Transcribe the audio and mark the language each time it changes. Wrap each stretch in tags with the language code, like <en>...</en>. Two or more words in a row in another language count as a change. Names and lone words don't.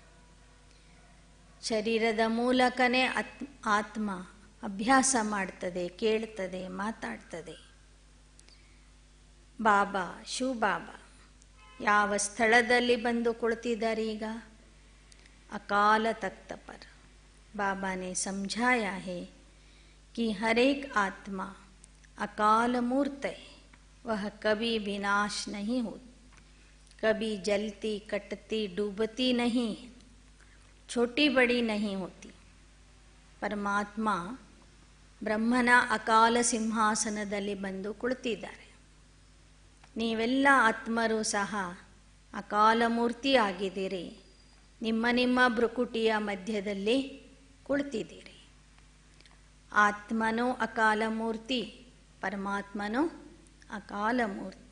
<kn>ಶರೀರದ ಮೂಲಕನೇ ಆತ್ಮ ಅಭ್ಯಾಸ ಮಾಡ್ತದೆ, ಕೇಳ್ತದೆ, ಮಾತಾಡ್ತದೆ. ಬಾಬಾ ಶಿವ ಬಾಬಾ ಯಾವ ಸ್ಥಳದಲ್ಲಿ ಬಂದು ಕುಳಿತಿದ್ದಾರೆ ಈಗ?</kn> <hi>अकाल तख्त पर. बाबा ने समझाया है कि हर एक आत्मा अकाल मूर्त है, वह कभी विनाश नहीं होती, कभी जलती कटती डूबती नहीं, छोटी बड़ी नहीं होती.</hi> <kn>परमात्मा ಬ್ರಹ್ಮನ ಅಕಾಲ ಸಿಂಹಾಸನದಲ್ಲಿ ಬಂದು ಕುಳಿತಿದ್ದಾರೆ. ನೀವೆಲ್ಲ ಆತ್ಮರು ಸಹ ಅಕಾಲ ಮೂರ್ತಿ ಆಗಿದ್ದೀರಿ. ನಿಮ್ಮ ನಿಮ್ಮ ಭ್ರುಕುಟಿಯ ಮಧ್ಯದಲ್ಲಿ ಕುಳಿತಿದ್ದೀರಿ. ಆತ್ಮನೋ ಅಕಾಲ ಮೂರ್ತಿ, ಪರಮಾತ್ಮನೋ ಅಕಾಲ ಮೂರ್ತಿ.</kn>